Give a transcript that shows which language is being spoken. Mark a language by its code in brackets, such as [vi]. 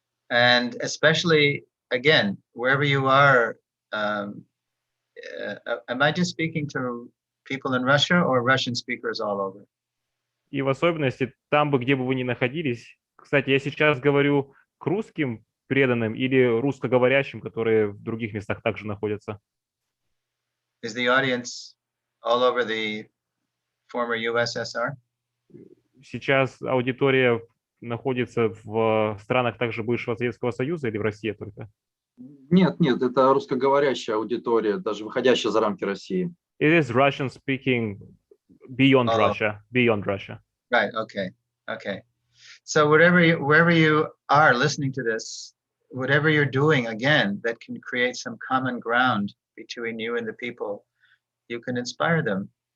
[en] And especially, again, wherever you are, am I just speaking to people in Russia or Russian speakers all over? [ru] И в особенности там бы, где бы вы ни находились. Кстати, я сейчас говорю к русским преданным или русскоговорящим, которые в других местах также находятся. [en] Is the audience all over the former USSR? [ru] Сейчас аудитория находится в странах также бывшего Советского Союза или в России только? Нет, это русскоговорящая аудитория, даже выходящая за рамки России. [en] It is Russian speaking beyond Oh. Russia, beyond Russia. Right. Okay. So wherever you are listening to this, whatever you're doing, again, that can create some common ground between you and the people, you can inspire them.